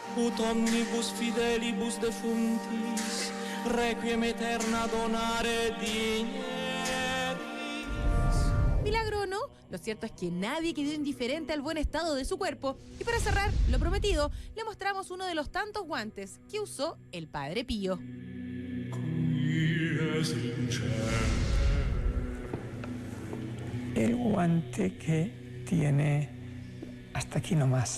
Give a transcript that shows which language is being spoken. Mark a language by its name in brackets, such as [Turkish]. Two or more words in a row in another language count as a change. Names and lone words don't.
[Latin] ut omnibus fidelibus defuntis, requiem eterna donare digneris. [Spanish] Milagro o no, lo cierto es que nadie quedó indiferente al buen estado de su cuerpo. Y para cerrar lo prometido, le mostramos uno de los tantos guantes que usó el Padre Pío. El guante que tiene hasta aquí nomás.